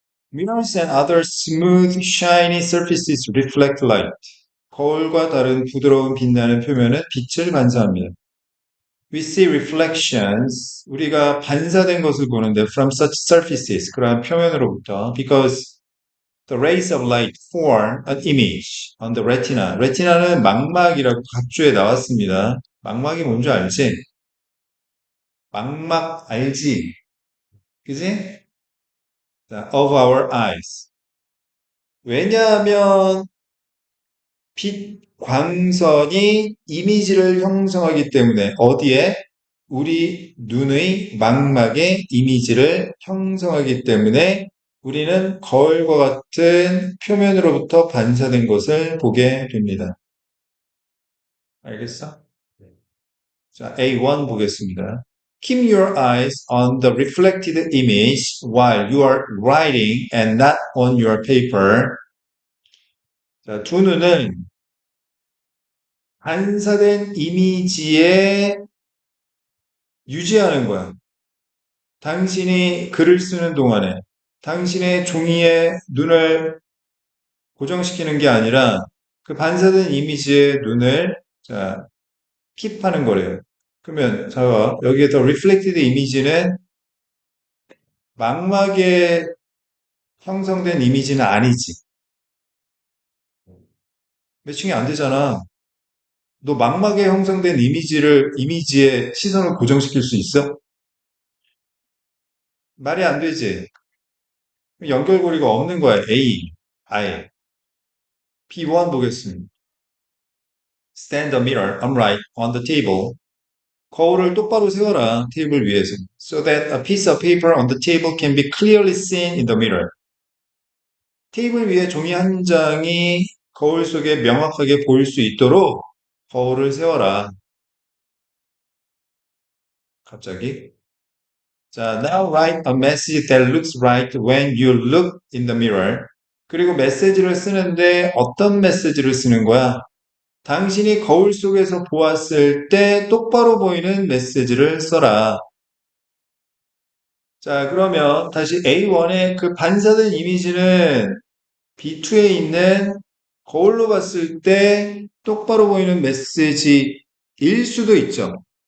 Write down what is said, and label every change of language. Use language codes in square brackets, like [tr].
[en] Mirrors and other smooth, shiny surfaces reflect light. [ko] 거울과 다른 부드러운 빛나는 표면은 빛을 반사합니다. [en] We see reflections. [ko] 우리가 반사된 것을 보는데 [en] from such surfaces. [ko] 그러한 표면으로부터 [en] because the rays of light form an image on the retina. [ko] 레티나는 망막이라고 각주에 나왔습니다. 망막이 뭔지 알지? 망막 알지? 그지? [en] 자, of our eyes. [ko] 왜냐하면 빛 광선이 이미지를 형성하기 때문에 어디에? 우리 눈의 망막에 이미지를 형성하기 때문에 우리는 거울과 같은 표면으로부터 반사된 것을 보게 됩니다. 알겠어? 자, A1 보겠습니다. [en] Keep your eyes on the reflected image while you are writing and not on your paper. [ko] 자, 두 눈은 반사된 이미지에 유지하는 거야. 당신이 글을 쓰는 동안에 당신의 종이에 눈을 고정시키는 게 아니라 그 반사된 이미지에 눈을 자, 킵하는 거래요. 그러면 자, 여기에 더 reflected 이미지는 망막에 형성된 이미지는 아니지. 매칭이 안 되잖아. 너 망막에 형성된 이미지에 시선을 고정시킬 수 있어? 말이 안 되지. 연결고리가 없는 거야. A, I. B1 보겠습니다. [en] Stand the mirror upright on the table. [ko] 거울을 똑바로 세워라. 테이블 위에서. [en] So that a piece of paper on the table can be clearly seen in the mirror. [ko] 테이블 위에 종이 한 장이 거울 속에 명확하게 보일 수 있도록 거울을 세워라. 갑자기. [en] 자, now write a message that looks right when you look in the mirror. [ko] 그리고 메시지를 쓰는데 어떤 메시지를 쓰는 거야? 당신이 거울 속에서 보았을 때 똑바로 보이는 메시지를 써라. 자, 그러면 다시 A1의 그 반사된 이미지는 B2에 있는 거울로 봤을 때 똑바로 보이는 메시지일 수도 있죠.